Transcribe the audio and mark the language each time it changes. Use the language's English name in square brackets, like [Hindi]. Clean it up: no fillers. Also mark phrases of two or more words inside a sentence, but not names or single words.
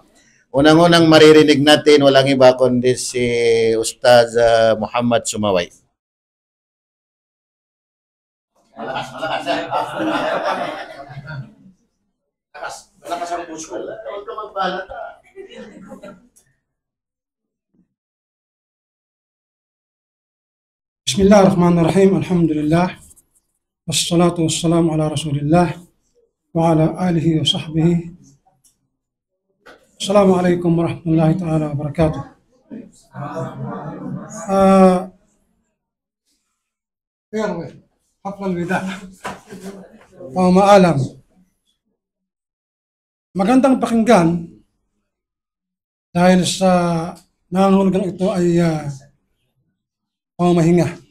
[Filipino] Unang-unang maririnig natin, walang iba kundi si Ustaz Muhammad Sumaway. Malakas ang puso. Huwag ka magbalat. [Arabic] بسم الله الرحمن الرحيم. الحمد لله. والصلاة والسلام على رسول الله وعلى آله وصحبه. السلام عليكم ورحمة الله تعالى وبركاته. حفلة الوداع. [Filipino] Pamaalam. Magandang pakinggan dahil sa nangangahulugang ito ay pamamahinga.